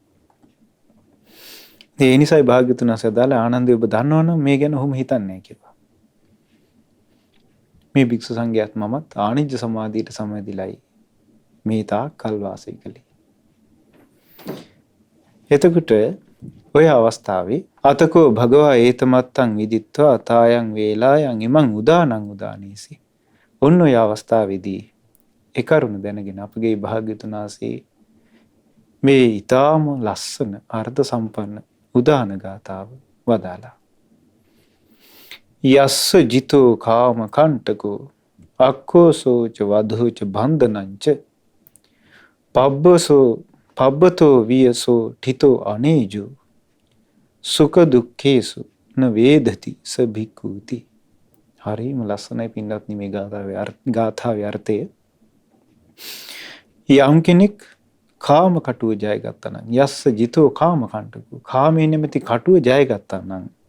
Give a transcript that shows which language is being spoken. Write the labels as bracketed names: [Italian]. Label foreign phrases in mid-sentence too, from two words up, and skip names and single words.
[Sinhala] ඒ නිසායි භාග්‍යවතුන් වහන්සේ දාලා ආනන්දේ ඔබ දන්නවනම් මේ ගැන ඔහොම හිතන්නේ නැහැ කියලා. මේ භික්ෂු සංඝයාත් මමත් ආනිජ්ජ සමාධියට සමවැදිලායි මේ තාක් කල් වාසය කළේ. එතකොට ඔය අවස්ථාවේ [Pali] අතකෝ භගවා ඒතමත්තං විදිත්වා තායන් වේලායන් ඉමං උදානං උදානීසි. [Sinhala] ඔන්න ඔය අවස්ථාවේදී ඒ කරුණ දැනගෙන අපගේ භාග්‍යවතුන් වහන්සේ මේ ඊටාම ලස්සන අර්ථ සම්පන්න උදාන ගාථාව වදාලා. [Pali] යස්ස ජිතෝ කාම කණ්ඨකෝ අක්ඛෝසෝච වධෝච බන්ධනංච පබ්බතෝ වියසෝ ඨිතෝ අනේජෝ සුඛ දුක්ඛේසු න වේදති ස භික්ඛූති. [Sinhala] හරිම ලස්සනයි පින්වත්නි මේ ගාථාවේ අර්ථය. යම් කෙනෙක් කාම කටුව ජය ගත්තා නම් [Pali] යස්ස ජිතෝ කාම කණ්ඨකෝ [Sinhala] කාමයේ නැමැති කටුව ජය ගත්තා නම්